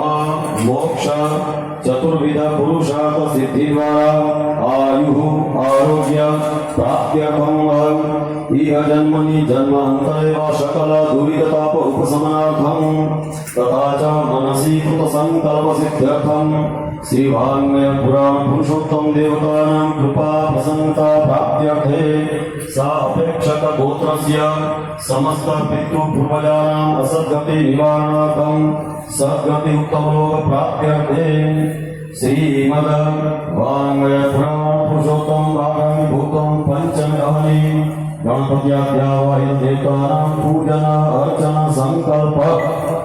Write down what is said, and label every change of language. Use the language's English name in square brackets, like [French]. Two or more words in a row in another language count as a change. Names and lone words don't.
[Sanskrit] મોક્ષ ચતુર્વિધ પુરુષાર્થ સિદ્ધિ દ્વારા આયુ આરોગ્ય પ્રાપ્ત્યર્થમ ઇહ જન્મની જન્માંતરે વા સકલ દુરિત તાપ ઉપશમનાર્થમ તથા ચ મનસી કૃત સંકલ્પ સિદ્ધ્યર્થમ श्री वाङ्मय पुराण पुरुषोत्तम देवतानां कृपा प्रसन्नता प्राप्त्यर्थे सापेक्षक गोत्रस्य समस्त पितृ पूर्वजानां असद्गति निवारणार्थं सद्गति उत्तमलोक प्राप्त्यर्थे श्रीमद वाङ्मय पुराण पुरुषोत्तम भागं भूतं पंचमहनि गणपत्याद्यावाहित देवतानां पूजन अर्चन संकल्प